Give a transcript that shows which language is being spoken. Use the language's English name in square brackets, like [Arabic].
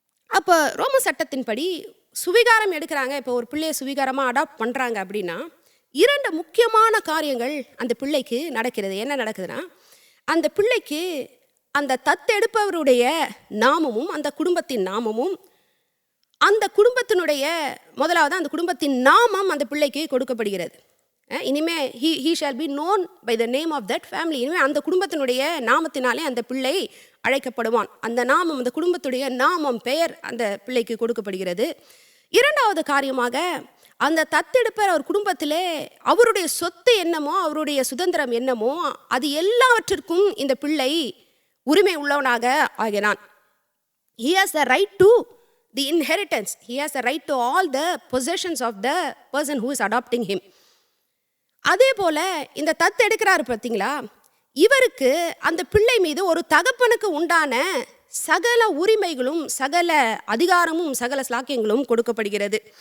[Tamil] அப்போ ரோம சட்டத்தின்படி சுவிகாரம் எடுக்கிறாங்க. இப்போ ஒரு பிள்ளையை சுவிகாரமாக அடாப்ட் பண்ணுறாங்க அப்படின்னா 2 முக்கியமான காரியங்கள் அந்த பிள்ளைக்கு நடக்கிறது. என்ன நடக்குதுன்னா, அந்த பிள்ளைக்கு அந்த தத்தெடுப்பவருடைய நாமமும் அந்த குடும்பத்தின் நாமமும், அந்த குடும்பத்தினுடைய முதலாவது அந்த குடும்பத்தின் நாமம் அந்த பிள்ளைக்கு கொடுக்கப்படுகிறது. இனிமே [English] he shall be known by the name of that family. [Tamil] இனிமே அந்த குடும்பத்தினுடைய நாமத்தினாலே அந்த பிள்ளை அழைக்கப்படுவான். அந்த நாமம், அந்த குடும்பத்துடைய நாமம், பெயர் அந்த பிள்ளைக்கு கொடுக்கப்படுகிறது. 2வது காரியமாக அந்த தத்தெடுப்பர் அவர் குடும்பத்திலே அவருடைய சொத்து என்னமோ, அவருடைய சுதந்திரம் என்னமோ, அது எல்லாவற்றிற்கும் இந்த பிள்ளை உரிமை உள்ளவனாக ஆகிறான். [English] He has the right to the inheritance. He has the right to all the possessions of the person who is adopting him. [Tamil] அதே போல இந்த தத்தெடுக்கிறாரு பார்த்தீங்களா, இவருக்கு அந்த பிள்ளை மீது ஒரு தகப்பனுக்கு உண்டான சகல உரிமைகளும் சகல அதிகாரமும் சகல ஸ்லாக்கியங்களும் கொடுக்கப்படுகிறது.